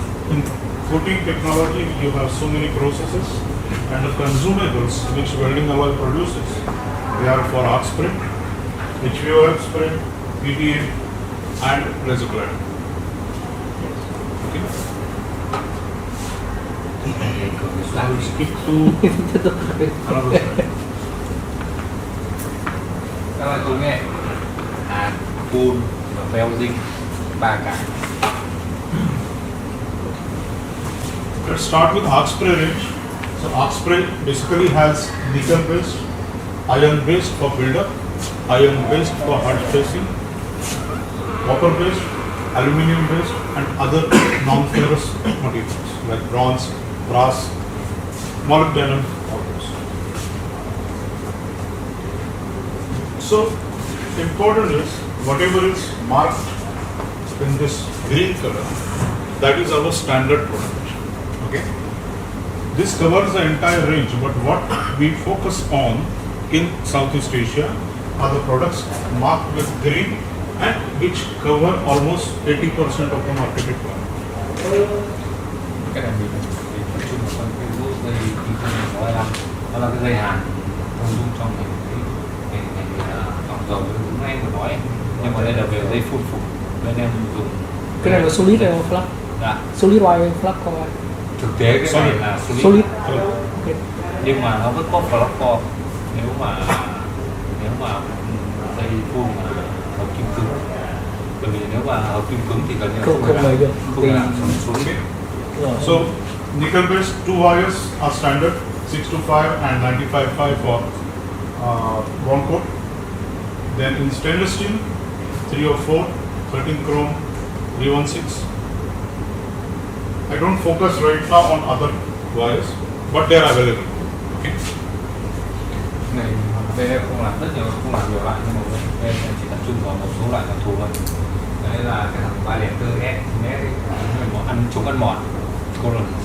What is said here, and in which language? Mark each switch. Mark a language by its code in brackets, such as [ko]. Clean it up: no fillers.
[en] In coating technology, you have so many processes, and the consumables which welding alloy produces, they are for arc sprint, HVOF sprint, PTA, and reservoir. Okay. I will skip to another slide. [vi] Các loại công nghệ hàn, phun và welding, 3 cái. [en] Let's start with arc spray range. So arc spray basically has nickel based, iron based for build-up, iron based for hard facing, copper based, aluminum based, and other non-ferrous materials like bronze, brass, molybdenum, all those. So important is whatever is marked in this green color, that is our standard product. Okay. This covers the entire range, but what we focus on in Southeast Asia are the products marked with green and which cover almost 80% of the market requirement. [vi] Cái này mình tập trung vào cái rút dây kinh doanh 625, đó là cái dây hàn thông dụng trong ngành lọc dầu đúng anh vừa nói, nhưng mà đây là về dây phun phục bên em dùng. Cái này là solid hay flash? Dạ. [en] Solid wire, flash coil. [vi] Thực tế cái này là solid. Okay. Nhưng mà nó vẫn có flash coil nếu mà dây phun hợp kim cứng. Bởi vì nếu mà hợp kim cứng thì gần như không lấy được. Không làm solid. [en] So nickel based 2 wires are standard 625 and 955 for bond coat. Then in stainless steel 304, 13 chrome, 316. I don't focus right now on other wires, but they are available. Okay. [vi] Này bên em không làm nhiều loại, nhưng mà bên em chỉ tập trung vào một số loại đặc thù thôi. Đấy là cái thằng 304 S ăn chống ăn mòn, colon.